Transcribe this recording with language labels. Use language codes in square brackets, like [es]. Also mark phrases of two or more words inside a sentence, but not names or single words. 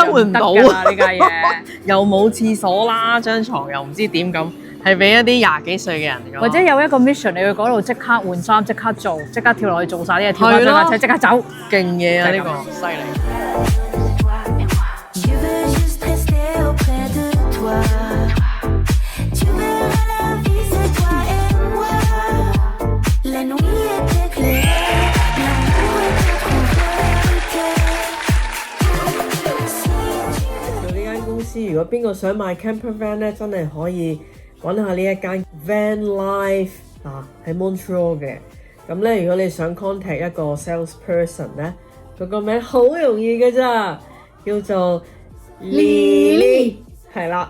[yue] 生活唔到㗎啦呢家嘢。又冇廁所啦，張床又唔知點咁，係俾一啲廿幾歲嘅人㗎。或者有一個 mission，你去嗰度即刻換衫，即刻做，即刻跳落去做晒啲嘢，跳翻上架車即刻走，勁嘢啊！呢就係咁個犀利。 [fr] Je veux juste rester auprès de toi. Tu verras la vie, c'est toi et moi. La nuit était claire, l'amour était trop [yue] 做呢間公司，如果邊個想買 [en] camper van [yue] 咧，真係可以揾下呢一間 Van Life 喺 Montreal 嘅。咁咧，如果你想 contact 一個 salesperson 咧，佢個名好容易嘅咋，叫做 Lily， 係啦。